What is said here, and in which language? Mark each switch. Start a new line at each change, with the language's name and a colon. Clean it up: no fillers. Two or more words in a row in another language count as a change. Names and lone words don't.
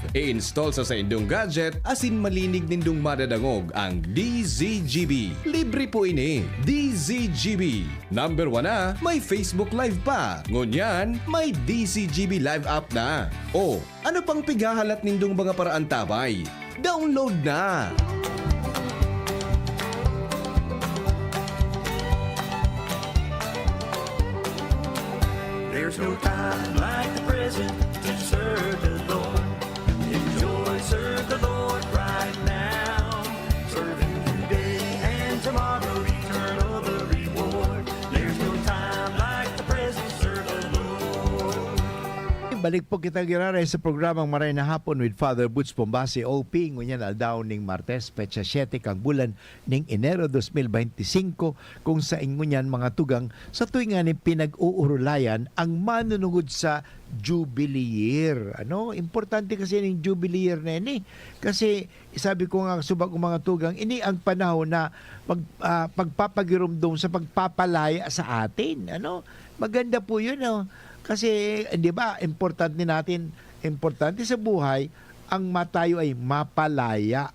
Bikol: I-install sa saindong gadget asin malinig nindong madadangog ang DZGB. Libre po ini. DZGB. Number 1 na, may Facebook Live pa. Ngunyan, may DZGB Live app na. O, ano pang pigahalat nindong mga paraan tabay? Download na!
English: There's no time like the present to serve the Lord. Enjoy, serve the Lord right now. Serve Him today and tomorrow, eternal the reward. There's no time like the present, serve the Lord.
Bikol: Balik po kita giraray sa programang Maray na Hapon with Father Butch Bombase, OP. Ngunyan aldaw ning Martes, petsa 7 kang bulan ning Enero 2025 kung sa ingunyan mga tugang sa tuwing nga ni pinag-uurulayan ang manunungod sa Jubilee Year. Ano? Importante kasi ning Jubilee Year na ini. Kasi sabi ko nga subag ng mga tugang, ini ang panahon na pagpapagirumdum sa pagpapalaya sa atin.
Filipino: Ano? Maganda po yun. No? Kasi, di ba, importante sa buhay, ang matayo ay mapalaya.